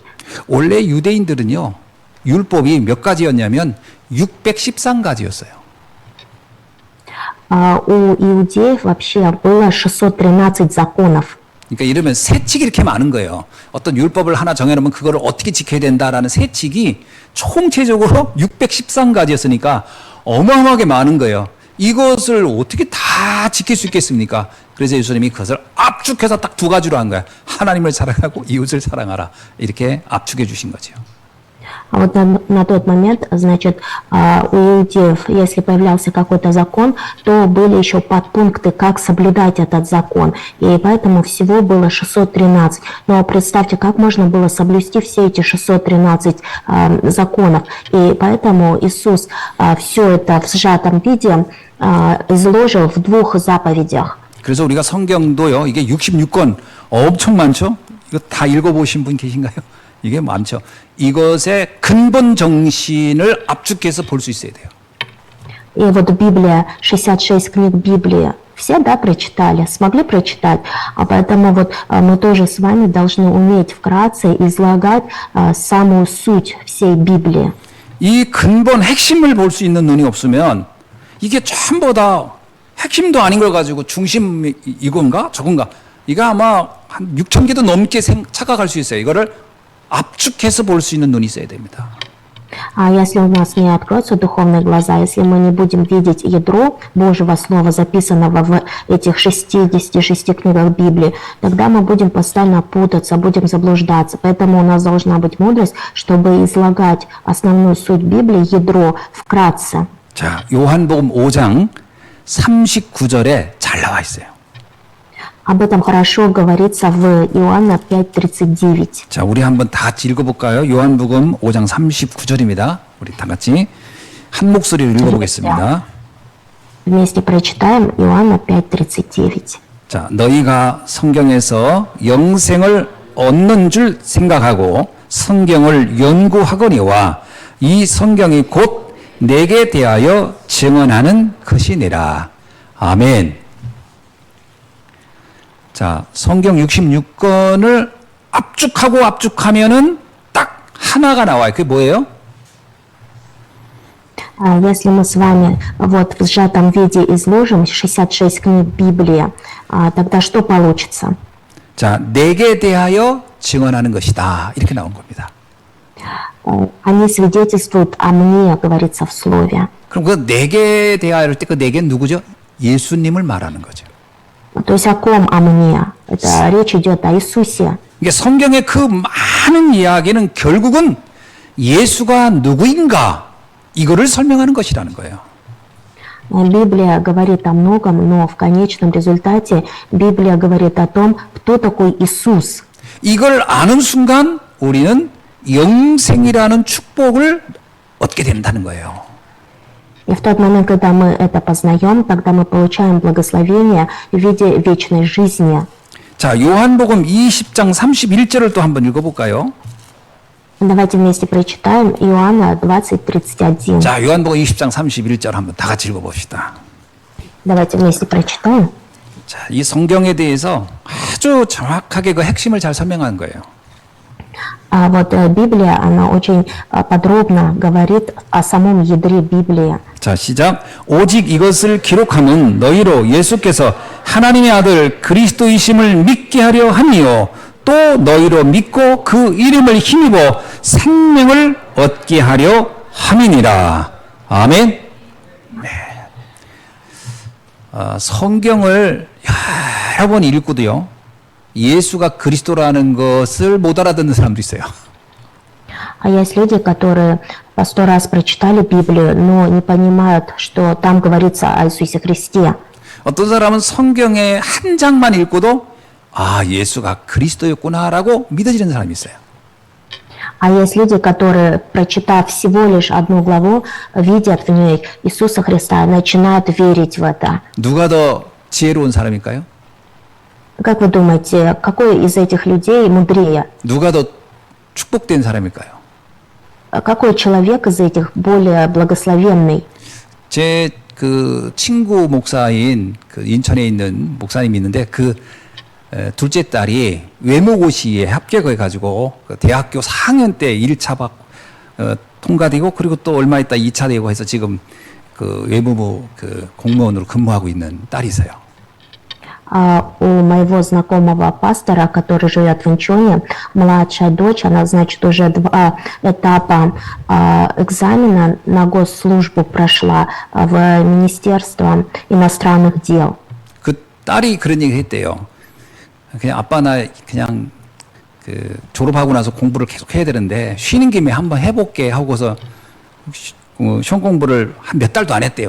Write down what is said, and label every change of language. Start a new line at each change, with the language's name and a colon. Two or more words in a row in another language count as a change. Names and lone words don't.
Korean: 원래 유대인들은요. 율법이 몇 가지였냐면 613가지였어요.
Russian: У иудеев вообще было 613 законов.
Korean: 그러니까 이러면 세칙이 이렇게 많은 거예요. 어떤 율법을 하나 정해놓으면 그거를 어떻게 지켜야 된다라는 세칙이 총체적으로 613가지였으니까 어마어마하게 많은 거예요. 이것을 어떻게 다 지킬 수 있겠습니까? 그래서 예수님이 그것을 압축해서 딱 두 가지로 한 거야. 하나님을 사랑하고 이웃을 사랑하라. 이렇게 압축해 주신 거죠.
Russian: А вот на тот момент, значит, у иудеев, если появлялся какой-то закон, то были еще подпункты, как соблюдать этот закон. И поэтому всего было 613. Но представьте, как можно было соблюсти все эти 613 законов. И поэтому Иисус все это в сжатом виде изложил в двух заповедях.
Korean: 그래서 우리가 성경도요, 이게 66권 엄청 많죠? 이거 다 읽어보신 분 계신가요? 이게 많죠. 이것의 근본 정신을 압축해서 볼 수 있어야 돼요.
Russian: И вот Библия, 66 книг Библии, все, да, прочитали, смогли прочитать, а поэтому вот мы тоже с вами должны уметь вкратце излагать самую суть всей Библии.
Korean: 이 근본 핵심을 볼 수 있는 눈이 없으면 이게 전부 다 핵심도 아닌 걸 가지고 중심 이건가 저건가 이거 아마 한 6천 개도 넘게 착각할 수 있어요. 이거를 압축해서 볼 수 있는 눈이 있어야 됩니다.
Russian: А если у нас не откроются духовные глаза, если мы не будем видеть ядро Божьего Слова, записанного в этих 66 книгах Библии, тогда мы будем постоянно путаться, будем заблуждаться. Поэтому у нас должна быть мудрость, чтобы излагать основную суть Библии, ядро, вкратце.
Korean: 자, 요한복음 5장 39절에 잘 나와 있어요.
Russian: Об этом хорошо говорится в Иоанна 5:39.
Korean: 자, 우리 한번 다 같이 읽어볼까요? 요한복음 5장 39절입니다. 우리 다 같이 한 목소리로 읽어보겠습니다.
Russian: Вместе прочитаем Иоанна 5:39.
Korean: 자, 너희가 성경에서 영생을 얻는 줄 생각하고 성경을 연구하거니와 이 성경이 곧 내게 대하여 증언하는 것이니라. 아멘. 자, 성경 66권을 압축하면은 딱 하나가 나와요. 그게 뭐예요?
Russian: Если мы с вами вот в сжатом виде изложим 66 книг Библии, тогда что получится?
Korean: 자, 내게 대하여 증언하는 것이다. 이렇게 나온 겁니다.
Russian: Они свидетельствуют о мне, говорится в слове.
Korean: 그럼 그 내게 대하여 할 때 그 내게 누구죠? 예수님을 말하는 거죠.
Russian: То есть о ком о мне? Это речь идет о Иисусе.
Korean: 이게 성경의 그 많은 이야기는 결국은 예수가 누구인가 이거를 설명하는 것이라는 거예요.
Russian: Библия говорит о многом, но в конечном результате Библия говорит о том, кто такой Иисус.
Korean: 이걸 아는 순간 우리는 영생이라는 축복을 얻게 된다는 거예요.
Russian: И в тот момент, когда мы это познаем, тогда мы получаем благословение в виде вечной жизни.
Korean: 자, 요한복음 20장 31절을 또 한번 읽어볼까요?
Russian: Давайте вместе прочитаем Иоанна 20:31.
Korean: 자, 요한복음 20장 31절 한번 다 같이 읽어봅시다.
Russian: Давайте вместе прочитаем.
Korean: 자, 이 성경에 대해서 아주 정확하게 그 핵심을 잘 설명한 거예요.
Russian: А вот Библия, она очень подробно говорит о самом ядре Библии.
Korean: 자, 시작. 오직 이것을 기록함은 너희로 예수께서 하나님의 아들 그리스도이심을 믿게 하려 함이요. 또 너희로 믿고 그 이름을 힘입어 생명을 얻게 하려 함이니라. 아멘. 네. 성경을 여러 번 읽고도요. 예수가 그리스도라는 것을 못 알아듣는 사람도 있어요.
Russian: А есть люди, которые по 100 раз прочитали Библию, но не понимают, что там говорится о Иисусе Христе.
Korean: 어떤 사람은 성경의 한 장만 읽고도 아, 예수가 그리스도였구나라고 믿어지는 사람이 있어요.
Russian: А есть люди, которые, прочитав всего лишь одну главу, видят в ней Иисуса Христа и начинают верить в это.
Korean: 누가 더 지혜로운 사람일까요?
Russian: Как вы думаете, какой из этих людей мудрее?
Korean: 누가 더 축복된 사람일까요?
Russian: Какой человек из этих более благословенный?
Korean: 제 그 친구 목사인 그 인천에 있는 목사님이 있는데 그 둘째 딸이 외모고시에 합격을 해가지고 그 대학교 4학년 때 1차 통과되고 그리고 또 얼마 있다 2차 되고 해서 지금 그 외무부 그 공무원으로 근무하고 있는 딸이 있어요.
Russian: У моего знакомого пастора, который живет в Инчоне, младшая дочь, она, значит, уже 2 этапа экзамена на госслужбу прошла в Министерство иностранных дел.
Korean: 그 딸이 그런 얘기 했대요. 그냥 아빠 나 그냥 그 졸업하고 나서 공부를 계속 해야 되는데 쉬는 김에 한번 해볼게 하고서 시험 공부를 한 몇 달도 안 했대요.